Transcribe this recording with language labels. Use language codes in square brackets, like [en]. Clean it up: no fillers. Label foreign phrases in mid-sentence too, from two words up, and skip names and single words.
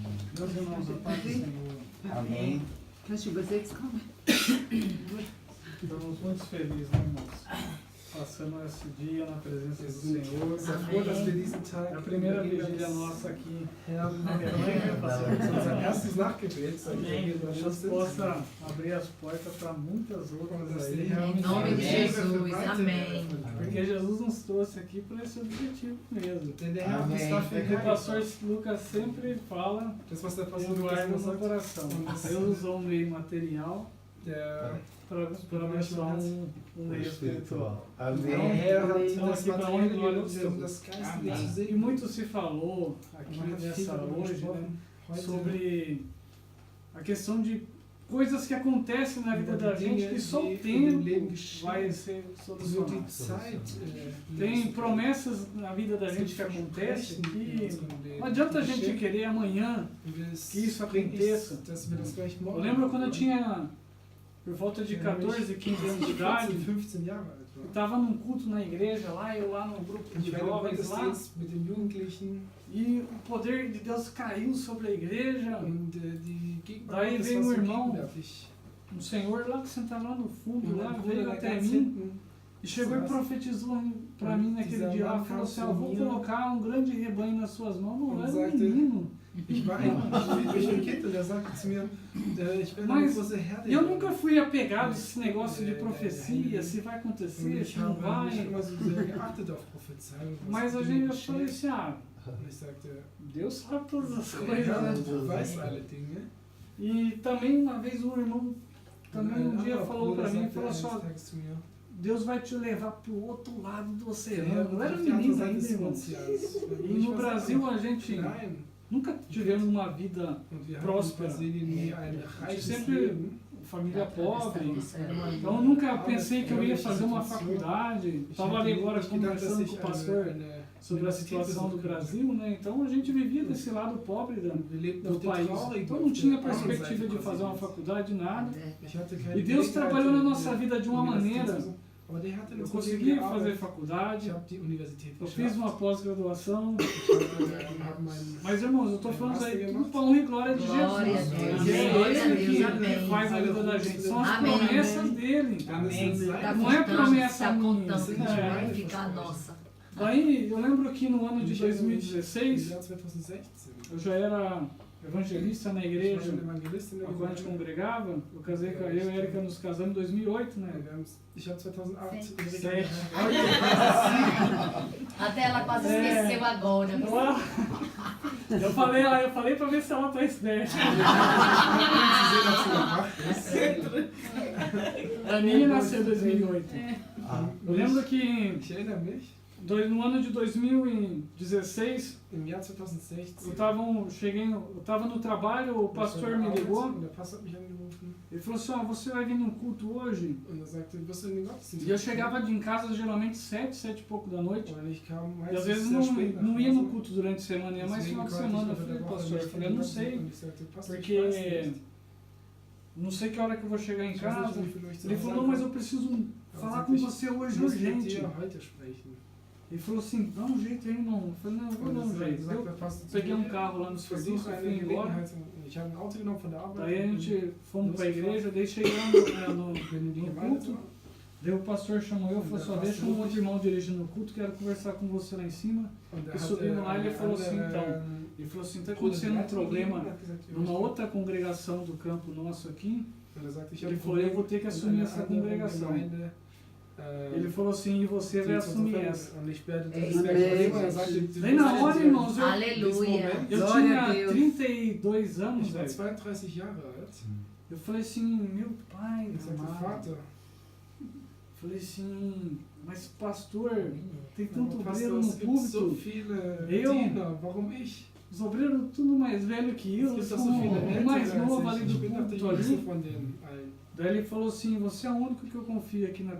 [pt] Meus irmãos, a paz do Senhor. Amém. [de] Kannst du übersetzt kommen? [pt] Estamos muito felizes, né, irmãos? Passando esse dia na presença do Senhor. [de] Sehr froh, dass wir diesen Tag [pt] É a primeira vigília nossa aqui. [de] Herrn [pt] Na Alemanha, né, pastor? [de] unser erstes Nachgebet, seit wir hier in [pt] Que [de] Deutschland [pt] Deus [de] sind. [pt] possa abrir as portas para muitas outras aí. Em nome de Jesus, amém. Porque Jesus nos trouxe aqui por esse objetivo mesmo. [de] Denn der Herr hat uns [pt] Amém. [de] dafür [pt] O [de] gehalten. [pt] pastor Lucas sempre fala [de] Das, was der [pt] e [de] Pastor Lukas [pt] guarda [de] immer [pt] no [de] sagt, [pt] coração. Deus usou um meio material [de] der [pt] para abençoar um meio espiritual. [de] der [pt] Amém. [de] Herr hat [pt] Então, [de] das [pt] aqui para honra e [de] Materielle [pt] glória de [de] genutzt, um [pt] Jesus. [de] das Geistliche [pt] Amém. [de] zu [pt] E [de] segnen. [pt] muito se falou aqui [de] Man hat viel [pt] nessa [de] darüber [pt] hoje, né, [de] gesprochen, heute [pt] sobre a questão de coisas que acontecem na vida da gente que só o [de] Dinge, die [pt] tempo [de] im Leben geschehen, [pt] vai ser [de] nur die [pt] solucionado. [de] Zeit [pt] Tem promessas na vida da gente que acontecem que não adianta a gente querer amanhã. que isso aconteça. Eu lembro quando eu tinha por volta de 14, 15 anos de idade, [de] 15 Jahre alt [pt] eu [de] war. [pt] estava num culto na igreja lá, eu lá no grupo de [de] Ich war im [pt] jovens lá, [de] Gottesdienst mit den Jugendlichen [pt] e o poder de Deus caiu sobre a igreja. [de] und die Gegenwart [pt] Daí [de] Gottes [pt] veio [de] war so [pt] irmão, [de] gegenwärtig. [pt] Um senhor lá que sentava lá no fundo, [de] Und [pt] lá, [de] mein [pt] veio [de] Bruder da [pt] até [de] ganz [pt] mim [de] hinten, [pt] e chegou e profetizou para mim naquele dia lá, falou assim, eu vou colocar um grande rebanho nas suas mãos, não era um menino. [de] ich war eigentlich ein Kind und er sagte zu mir, ich werde eine [pt] Mas [de] große Herde. [pt] eu nunca fui apegado a esse negócio de profecia, se vai [de] Und [pt] acontecer, [de] ich [pt] se não [de] habe nicht [pt] vai. [de] immer so sehr geachtet auf Prophezeiung. [pt] Mas a gente, eu falei assim, ah, [de] Und ich sagte, [pt] Deus sabe todas as [de] der [pt] coisas, [de] Herr [pt] né? [de] weiß alle Dinge. [pt] E também uma vez um irmão, também um dia [de] anderer [pt] falou [de] Bruder [pt] para mim, [de] sagte [pt] falou [de] eines [pt] assim, ó, [de] Tages zu mir, [pt] Deus vai te levar para o outro lado do [de] der [pt] oceano. [de] Herr [pt] Eu era [de] wird auf die andere [pt] menino [de] Seite [pt] ainda, [de] des [pt] irmão. [de] Ozeans. [pt] E no Brasil a gente [de] Nein. [pt] nunca tivemos uma vida, [de] Und wir hatten in [pt] Próspera. [de] Brasilien nie ein reiches [pt] sempre [de] Leben. [pt] família pobre. É. Então eu nunca pensei que eu ia fazer uma faculdade. [de] Ich [pt] Estava [de] hatte [pt] ali agora [de] nicht gedacht, dass [pt] conversando [de] ich [pt] com o pastor [de] eine [pt] sobre a situação do Brasil, né? Então a gente vivia desse lado pobre [de] Wir lebten [pt] do [de] auf dem [pt] país. [de] traurigen, [pt] Então [de] auf [pt] não tinha [de] der armen [pt] perspectiva [de] Seite [pt] de fazer uma [de] Brasiliens. [pt] faculdade, nada. [de] Ich hatte keine [pt] E Deus [de] Gelegenheit, [pt] trabalhou na [de] in [pt] nossa [de] der [pt] vida de uma [de] Universität [pt] maneira. [de] zu- Aber der hat in [pt] Eu [de] unserem [pt] consegui [de] Leben [pt] fazer [de] gearbeitet. [pt] faculdade, [de] Ich habe die Universität [pt] eu fiz [de] geschafft. [pt] uma pós-graduação. [de] Habe meinen [pt] Mas irmãos, eu estou falando isso aí tudo para honra e glória de Glória a Jesus. Deus. E é Glória a Ele Deus. que Amém. faz a vida da gente. São as Amém. promessas dele. Amém. Tá Não é promessa tá minha. contando que É. vai ficar nossa. Daí eu lembro que no ano de [de] Im [pt] 2016 [de] Jahr 2016. [pt] eu já era evangelista na [de] Ich war [pt] igreja, [de] schon Evangelist in der [pt] quando a gente [de] Gemeinde. [pt] congregava. Eu casei com eu e a Erika, nos casamos em 2008, né? [de] Ich habe 2008 [pt] Sim. [de] Erika [pt] Até ela quase É. esqueceu agora. Eu falei pra ver se ela tá esperta. A Aninha nasceu em 2008. Eu lembro que [de] Ich erinnere mich, [pt] no ano de 2016 [de] im Jahr 2016. [pt] eu tava no trabalho, o pastor me ligou. [de] Und der Pastor hat mich angerufen [pt] Ele falou assim, ó, você vai vir num culto hoje? [de] und er sagte, wirst du in den Gottesdienst? [pt] E eu chegava em casa geralmente 7 e pouco da noite. [de] Und ich kam [pt] E às [de] meistens [pt] vezes [de] sehr spät nach [pt] não ia no [de] Hause. [pt] culto durante a semana, ia mais [de] Deswegen [pt] final de [de] konnte ich [pt] semana. Eu [de] unter [pt] falei, [de] der Woche [pt] pastor, eu [de] nicht [pt] falei, [de] in [pt] eu [de] den [pt] não sei, [de] Gottesdienst. Und ich sagte, Pastor, ich weiß [pt] porque [de] nicht. [pt] não sei que hora que eu vou chegar em [de] Ich weiß [pt] casa. [de] nicht, wie viel ich zu [pt] Ele [de] Hause [pt] falou, não, mas eu [de] ankomme. [pt] preciso falar com você [de] Ich [pt] hoje [de] muss mit [pt] urgente. [de] dir heute sprechen. [pt] Ele falou assim, dá um jeito aí, irmão. Eu falei, não, eu vou dar um jeito. [de] sagt [pt] Eu [de] der Pastor zu [pt] peguei [de] mir, [pt] carro lá no [de] ich [pt] serviço, [de] versuche [pt] eu fui [de] eine [pt] embora. [de] Gelegenheit. Ich habe ein Auto genommen von der Arbeit. [pt] Daí a [de] und [pt] gente fomos pra igreja, daí cheguei lá no [de] bin in die Gemeinde [pt] culto. [de] zu. [pt] Daí o pastor chamou eu e falou só deixa um outro irmão dirigindo o culto, quero conversar com você lá em cima. [de] Und [pt] E subimos lá e ele falou assim, então, ele falou assim, está acontecendo um problema numa outra congregação do campo nosso aqui. Ele falou, eu vou ter que assumir essa congregação. Ele falou assim, e você vai assumir essa. Daí na hora, irmãos, Aleluia. eu Glória tinha a Deus. 32 anos, [de] Ich war [pt] velho. [de] 32 Jahre alt. [pt] Eu falei assim, meu pai, [de] Ich sagte, [pt] amado. [de] Vater, [pt] Falei assim, mas pastor, tem tanto [de] aber [pt] obreiro [de] Pastor, [pt] no [de] es gibt so [pt] púlpito, [de] viele [pt] Eu? [de] Diener, warum ich? [pt] os obreiros tudo mais velho que eu, [de] Es [pt] eu [de] gibt [pt] sou [de] doch so viele [pt] o mais [de] Ältere [pt] novo [de] als [pt] ali [de] ich. [pt] do [de] Ich bin doch der [pt] púlpito [de] Jüngste [pt] ali. [de] von den allen. [pt] Daí ele falou assim, você é o único que eu confio aqui na